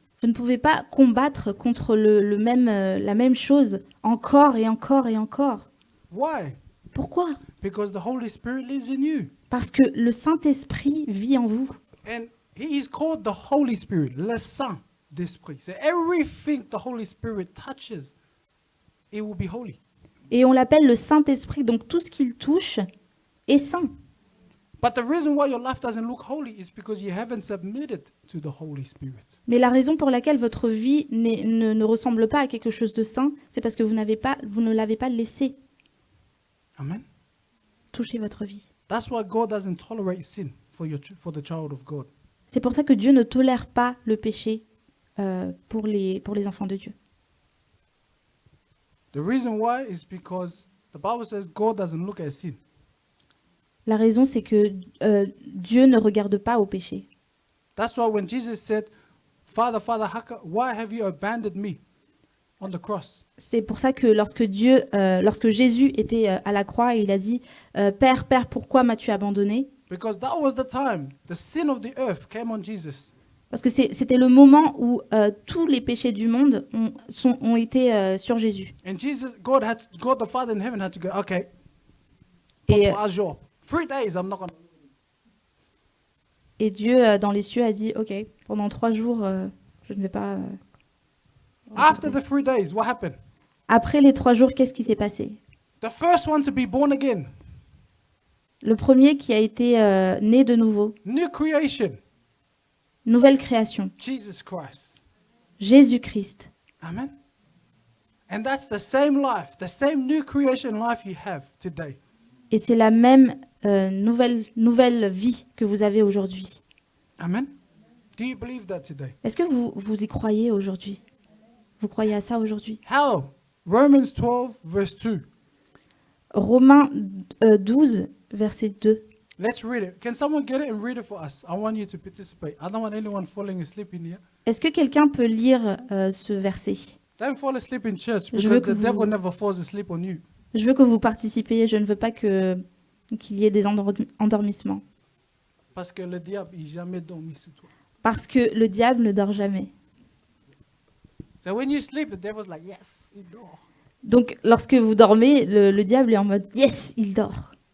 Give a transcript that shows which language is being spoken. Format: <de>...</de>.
<fr>Vous ne pouvez pas combattre contre la même chose encore et encore et encore.</fr> <en>Why?</en> <fr>Pourquoi?</fr> <en>Because the Holy Spirit lives in you.</en> <fr>Parce que le Saint-Esprit vit en vous.</fr> <en>And he is called the Holy Spirit, le Saint-Esprit. So everything the Holy Spirit touches, it will be holy.</en> <fr>Et on l'appelle le Saint-Esprit, donc tout ce qu'il touche est saint.</fr> <en>But the reason why your life doesn't look holy is because you haven't submitted to the Holy Spirit.</en> <fr>Mais la raison pour laquelle votre vie ne ressemble pas à quelque chose de saint, c'est parce que vous ne l'avez pas laissé</fr> <en>Amen.</en> <fr>toucher votre vie.</fr> <en>That's why God doesn't tolerate sin for the child of God.</en> <fr>C'est pour ça que Dieu ne tolère pas le péché pour les enfants de Dieu.</fr> <en>The reason why is because the Bible says God doesn't look at sin.</en> <fr>La raison, c'est que Dieu ne regarde pas au péché.</fr> <en>That's why when Jesus said, Father, why have you abandoned me on the cross?</en> <fr>C'est pour ça que lorsque Jésus était à la croix, il a dit Père, pourquoi m'as-tu abandonné?</fr> <en>Because that was the time the sin of the earth came on Jesus.</en> <fr>Parce que c'était le moment où tous les péchés du monde ont été sur Jésus.</fr> <en>And God the Father in heaven had to go, okay,</en> <fr>Et, Papa, jour.</fr> <en>3 days I'm not going to.</en> <fr>et Dieu, dans les cieux, a dit Ok, pendant 3 jours, je ne vais pas.</fr> <en>After the 3 days, what happened?</en> <fr>Après les 3 jours, qu'est-ce qui s'est passé?</fr> <en>The first one to be born again.</en> <fr>Le premier qui a été né de nouveau,</fr> <en>New creation.</en> <fr>nouvelle création,</fr> <en>Jesus Christ.</en> <fr>Jésus-Christ.</fr> <en>Amen. And that's the same life, the same new creation life you have today.</en> <fr>Et c'est la même nouvelle vie que vous avez aujourd'hui.</fr> <en>Amen. Do you believe that today?</en> <fr>Est-ce que vous y croyez aujourd'hui? Vous croyez à ça aujourd'hui?</fr> <en>How? Romans 12, verse 2.</en> <fr>Romains 12, verset 2.</fr> <en>Let's read it. Can someone get it and read it for us? I want you to participate. I don't want anyone falling asleep in here.</en> <fr>Est-ce que quelqu'un peut lire ce verset?</fr> <en>Don't fall asleep in church</en> <fr>Je veux</fr> <en>because</en> <fr>que</fr> <en>the devil</en> <fr>vous-</fr> <en>never falls asleep on you.</en> <fr>Je veux que vous participiez, je ne veux pas qu'il y ait des endormissements. Parce que le diable, il jamais dormi sur toi. Parce que le diable ne dort jamais.</fr> <en>So when you sleep, the devil's like, yes,</en> <fr>il dort. Donc lorsque vous dormez, le diable est en mode « Yes, il dort</fr>